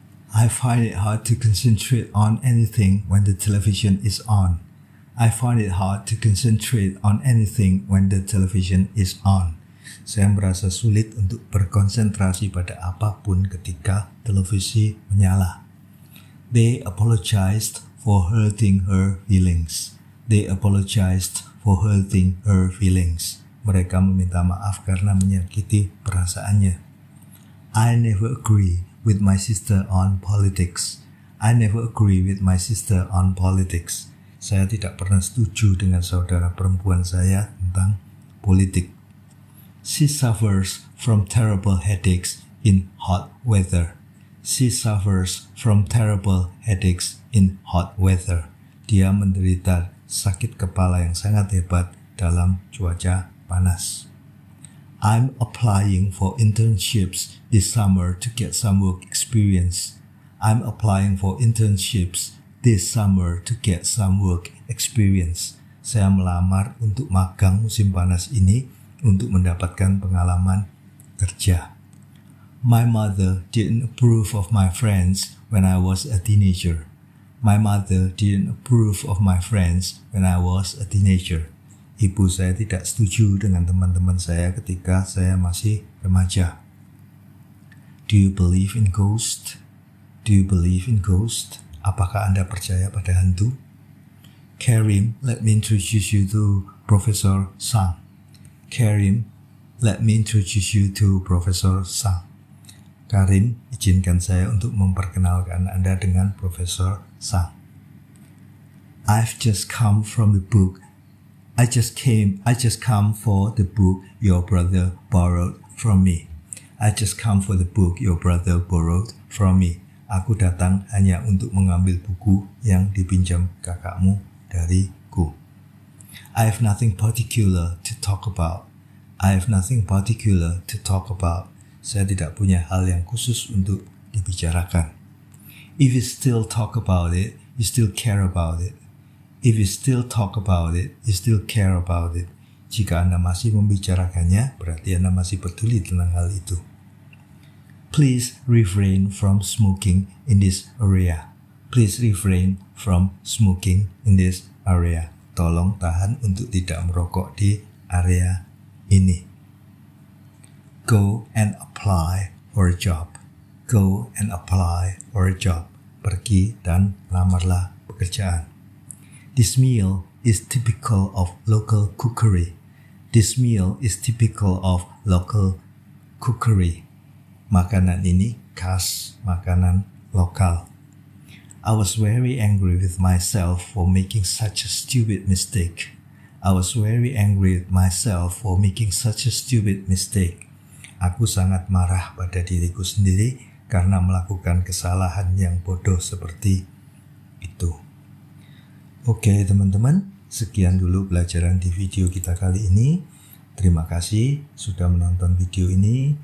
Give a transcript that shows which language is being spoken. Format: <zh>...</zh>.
<en>I find it hard to concentrate on anything when the television is on. I find it hard to concentrate on anything when the television is on.</en> <id>Saya merasa sulit untuk berkonsentrasi pada apapun ketika televisi menyala.</id> <en>They apologized for hurting her feelings. They apologized for hurting her feelings.</en> <id>Mereka meminta maaf karena menyakiti perasaannya.</id> <en>I never agree with my sister on politics. I never agree with my sister on politics.</en> <id>Saya tidak pernah setuju dengan saudara perempuan saya tentang politik.</id> <en>She suffers from terrible headaches in hot weather. She suffers from terrible headaches in hot weather.</en> <id>Dia menderita sakit kepala yang sangat hebat dalam cuaca panas.</id> <en>I'm applying for internships this summer to get some work experience. I'm applying for internships this summer to get some work experience.</en> <id>Saya melamar untuk magang musim panas ini untuk mendapatkan pengalaman kerja.</id> <en>My mother didn't approve of my friends when I was a teenager. My mother didn't approve of my friends when I was a teenager.</en> <id>Ibu saya tidak setuju dengan teman-teman saya ketika saya masih remaja.</id> <en>Do you believe in ghost? Do you believe in ghost?</en> <id>Apakah Anda percaya pada hantu?</id> <en>Karim, let me introduce you to Professor Sang. Karim, let me introduce you to Professor Sang.</en> <id>Karim, izinkan saya untuk memperkenalkan Anda dengan Profesor Sang.</id> <en>I've just come from the book. I just come for the book your brother borrowed from me. I just come for the book your brother borrowed from me.</en> <id>Aku datang hanya untuk mengambil buku yang dipinjam kakakmu dariku.</id> <en>I have nothing particular to talk about. I have nothing particular to talk about.</en> <id>Saya tidak punya hal yang khusus untuk dibicarakan.</id> <en>If you still talk about it, you still care about it. If you still talk about it, you still care about it.</en> <id>Jika Anda masih membicarakannya, berarti Anda masih peduli tentang hal itu.</id> <en>Please refrain from smoking in this area. Please refrain from smoking in this area.</en> <id>Tolong tahan untuk tidak merokok di area ini.</id> <en>Go and apply for a job. Go and apply for a job.</en> <id>Pergi dan lamarlah pekerjaan.</id> <en>This meal is typical of local cookery. This meal is typical of local cookery.</en> <id>Makanan ini khas makanan lokal.</id> <en>I was very angry with myself for making such a stupid mistake. I was very angry with myself for making such a stupid mistake.</en> <id>Aku sangat marah pada diriku sendiri karena melakukan kesalahan yang bodoh seperti itu. Oke teman-teman, sekian dulu pelajaran di video kita kali ini. Terima kasih sudah menonton video ini.</id>